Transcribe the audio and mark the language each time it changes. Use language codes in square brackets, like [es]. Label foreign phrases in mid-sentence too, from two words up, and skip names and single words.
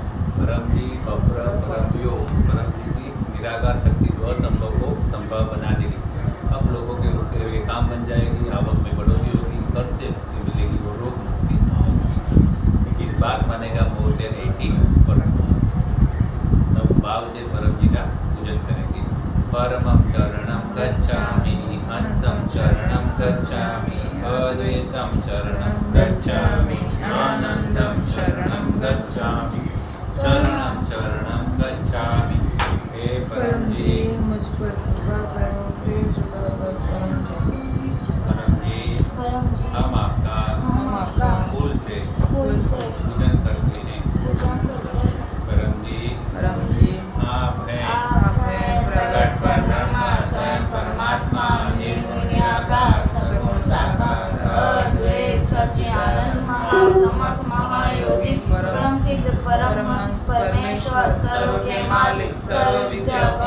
[hi] परम जी बप्र परम योग परम जी की निराकार शक्ति जो असंभव को संभव बना देगी। अब लोगों के रुके हुए काम बन जाएगी, आवक में बढ़ोतरी होगी, कर्ज से मुक्ति मिलेगी, वो रोग मुक्ति होगी। लेकिन बात मानेगा [en] more than [hi] 80%। तब भाव से परम जी का पूजन करेंगे। [sa] परमं शरणं गच्छामि, हंसं शरणं गच्छामि, अद्वैतं शरणं गच्छामि, आनंदं शरणं गच्छामि, शरणं शरणं गच्छामि। [hi] हे परम जी मुझ पर कृपा करो से जुड़ा परम जी, हम आपका फूल से पूजन करते हैं। परम जी आप हैं प्रकट परब्रह्म स्वयं परमात्मा निर्गुण निराकार सगुण साकार अद्वैत सच्चिदानंद महासमर्थ महायोगी परम सिद्ध परमहंस परमेश्वर सर्व के मालिक सर्व विद्या का